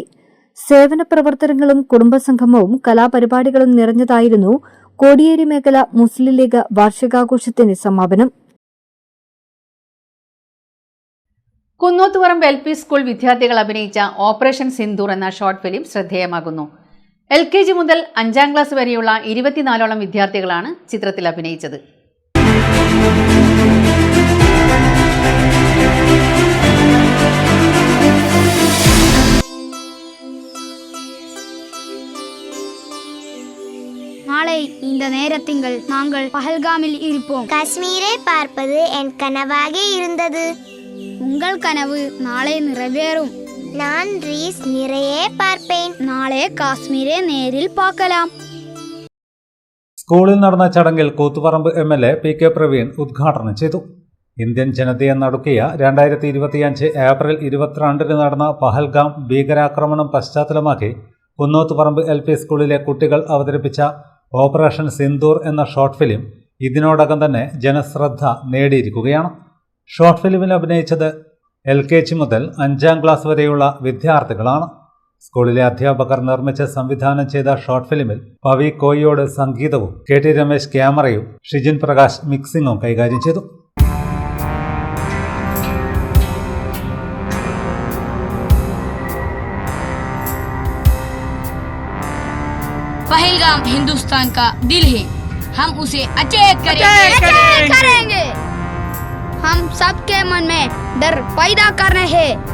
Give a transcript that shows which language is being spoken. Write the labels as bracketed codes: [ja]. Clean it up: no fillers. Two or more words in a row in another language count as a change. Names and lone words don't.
[ml] സേവന പ്രവർത്തനങ്ങളും കുടുംബസംഗമവും കലാപരിപാടികളും നിറഞ്ഞതായിരുന്നു കോടിയേരി മേഖല മുസ്ലിം ലീഗ് വാർഷികാഘോഷത്തിന്റെ സമാപനം. കുന്നോത്തുപറമ്പ് LP സ്കൂൾ വിദ്യാർത്ഥികൾ അഭിനയിച്ച ഓപ്പറേഷൻ സിന്ദൂർ എന്ന [en] short film [ml] ശ്രദ്ധേയമാകുന്നു. LKG മുതൽ 5ാം ക്ലാസ് വരെയുള്ള 24ഓളം വിദ്യാർത്ഥികളാണ് ചിത്രത്തിൽ അഭിനയിച്ചത്. [ta] நாளை இந்த நேரத்தில் நாங்கள் பஹல்காமில் இருப்போம். காஷ்மீரை பார்ப்பது என் கனவாக இருந்தது. உங்கள் கனவு நாளை நிறைவேறும். நான் ரீஸ் நிறைய பார்ப்பேன். நாளை காஷ்மீரை நேரில் பார்க்கலாம். [ml] സ്കൂളിൽ നടന്ന ചടങ്ങിൽ കൂത്തുപറമ്പ് MLA PK പ്രവീൺ ഉദ്ഘാടനം ചെയ്തു. ഇന്ത്യൻ ജനതയെ നടുക്കിയ 2025 ഏപ്രിൽ 22 നടന്ന പഹൽഗാം ഭീകരാക്രമണം പശ്ചാത്തലമാക്കി കുന്നോത്തുപറമ്പ് LP സ്കൂളിലെ കുട്ടികൾ അവതരിപ്പിച്ച ഓപ്പറേഷൻ സിന്ദൂർ എന്ന [en] short film [ml] ഇതിനോടകം തന്നെ ജനശ്രദ്ധ നേടിയിരിക്കുകയാണ്. ഷോർട്ട് ഫിലിമിൽ അഭിനയിച്ചത് LKG മുതൽ 5ാം ക്ലാസ് വരെയുള്ള വിദ്യാർത്ഥികളാണ്. സ്കൂളിലെ അധ്യാപകർ നിർമ്മിച്ച് സംവിധാനം ചെയ്ത ഷോർട്ട് ഫിലിമിൽ പവി കോയിയോട് സംഗീതവും KT രമേശ് ക്യാമറയും ഷിജിൻ പ്രകാശ് മിക്സിംഗും കൈകാര്യം ചെയ്തു. [hi] पहलगाम हिंदुस्तान का दिल है, हम उसे अटैक करेंगे। हम सबके मन में डर पैदा करना है.